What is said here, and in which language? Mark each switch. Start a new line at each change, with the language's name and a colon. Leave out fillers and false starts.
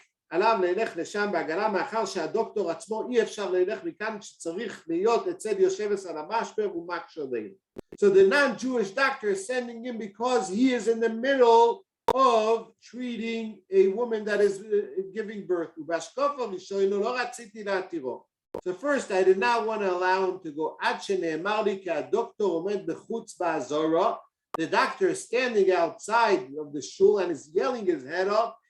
Hebrew: עליו ללך לשם בהגנה מאחר שהדוקטור עצמו אי אפשר ללך מכאן שצריך להיות אצל יושבס על המשבר ומקשה עלינו.
English: So the non-Jewish doctor is sending him because he is in the middle of treating a woman that is giving birth.
Hebrew: ובהשקפה ראשונה לא רציתי להתירו.
English: So first I did not want to allow him to go
Hebrew: עד שנאמר לי כי הדוקטור עומד בחוץ באזורה.
English: The doctor is standing outside of the shul and is yelling his head off.